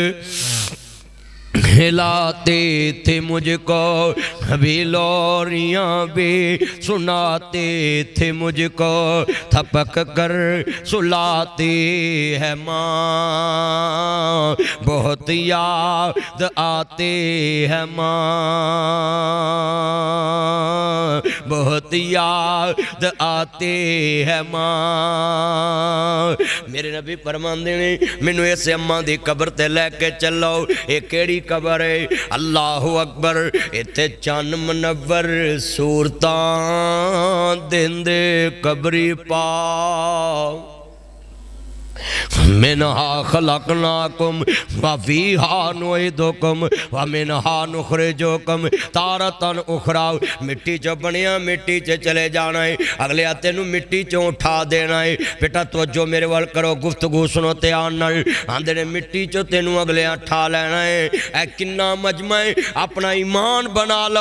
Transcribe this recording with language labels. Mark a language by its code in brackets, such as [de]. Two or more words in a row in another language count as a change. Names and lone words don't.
[hi] खिलाते थे मुझको, कभी लोरियां भी सुनाते थे मुझको, थपक कर सुलाती है माँ, बहुत याद आती है माँ, बहुत याद आती है माँ। [pa] میرے نبی فرماندے نے مینوں اس اماں دی قبر تے لے کے چلو، یہ کیڑی قبر ہے? [ar] الله أكبر. [pa] اتھے چن منور صورتاں دیندے قبری پا, [ar] منها خلقناكم وفيها نعيدكم ومنها نخرجكم تارة أخرى. [pa] مٹی چوں بنیا مٹی چ چلے جانا ہے، اگلے تینوں مٹی چوں اٹھا دینا ہے. بیٹا توجہ میرے ول کرو، گفتگو سنو دھیان نال. آندے نے مٹی چوں تینوں اگلے اٹھا لینا ہے۔ اے کنا مجمع ہے، اپنا ایمان بنا لو.